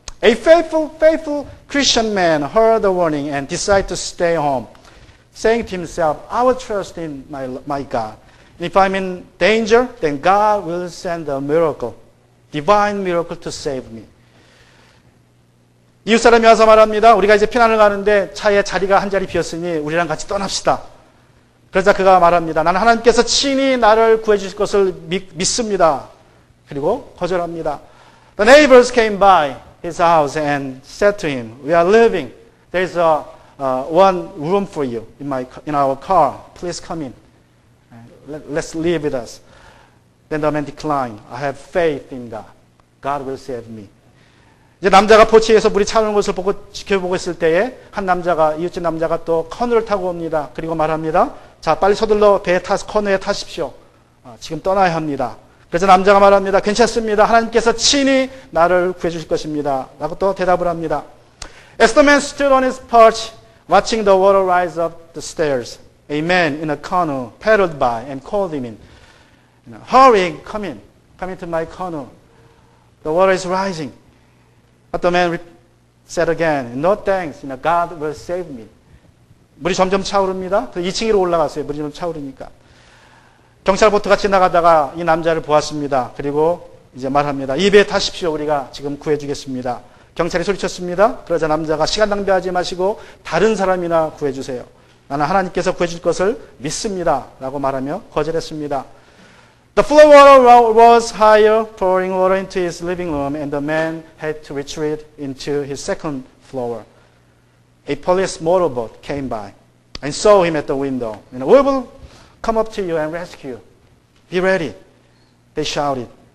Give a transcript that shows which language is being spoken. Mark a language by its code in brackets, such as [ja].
[en] A faithful Christian man heard the warning and decided to stay home, saying to himself, I will trust in my God. And if I'm in danger, then God will send a miracle, divine miracle to save me. [ko] 이웃 사람이 와서 말합니다. 우리가 이제 피난을 가는데 차에 자리가 한 자리 비었으니 우리랑 같이 떠납시다. 그러자 그가 말합니다. 나는 하나님께서 친히 나를 구해 주실 것을 믿습니다. 그리고 거절합니다. [en] The neighbors came by his house and said to him, we are leaving. There is one room for you in our car. Please come in. Let's live with us. Then the man declined. I have faith in God. God will save me. [ko] 이제 남자가 포치에서 물이 차오는 것을 지켜보고 있을 때에 한 남자가, 이웃집 남자가 또 커누를 타고 옵니다. 그리고 말합니다. 자, 빨리 서둘러 배에 타서 커누에 타십시오. 지금 떠나야 합니다. 그래서 남자가 말합니다. 괜찮습니다. 하나님께서 친히 나를 구해주실 것입니다. 라고 또 대답을 합니다. [en] As the man stood on his perch, watching the water rise up the stairs, a man in a canoe paddled by and called him in. Hurry, come into my canoe. The water is rising. But the man said again, no thanks, God will save me. [ko] 물이 점점 차오릅니다. 2층 위로 올라갔어요. 물이 좀 차오르니까. 경찰보트가 지나가다가 이 남자를 보았습니다. 그리고 이제 말합니다. 이 배에 타십시오. 우리가 지금 구해주겠습니다. 경찰이 소리쳤습니다. 그러자 남자가 시간 낭비하지 마시고 다른 사람이나 구해주세요. 나는 하나님께서 구해줄 것을 믿습니다. 라고 말하며 거절했습니다. [en] The flow water was higher, pouring water into his living room, and the man had to retreat into his second floor. A police motorboat came by and saw him at the window. We will come up to you and rescue. Be ready, they shouted.